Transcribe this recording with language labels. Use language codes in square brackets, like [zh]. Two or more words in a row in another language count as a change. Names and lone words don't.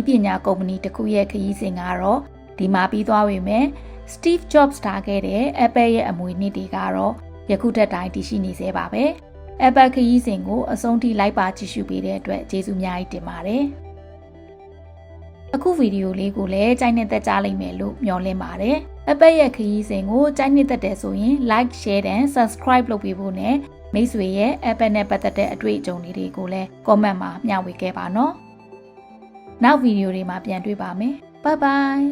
[my] ပညာကုမ္ပဏီတစ်ခုရဲ့ခရီးစဉ်ကတော့ဒီမှာပြီးသွားပြီမယ် Steve Jobs ထားခဲ့တဲ့ Apple ရဲ့အမွေနှစ်တွေကတော့ယခုထက်တိုင်တည်ရှိနေသေးပါပဲ Apple ခရီးစဉ်ကိုအဆုံးထိလိုက်ပါကြည့်ရှုပေးတဲ့အတွက်ကျေးဇူးများကြီးတင်ပါတယ် အခုဗီဒီယိုလေးကိုလည်းကြိုက်နှစ်သက်ကြလိမ့်မယ်လို့မျှော်လင့်ပါတယ် Apple ရဲ့ခရီးစဉ်ကိုကြိုက်နှစ်သက်တယ်ဆိုရင် [en] like share and subscribe [my] လုပ်ပေးဖို့နဲ့မိတ်ဆွေရဲ့ Apple နဲ့ပတ်သက်တဲ့အတွေ့အကြုံတွေကိုလည်း comment မှာမျှဝေခဲ့ပါနော်နောက်ဗီဒီယိုတွေမှာပြန်တွေ့ပါမယ် [en] bye bye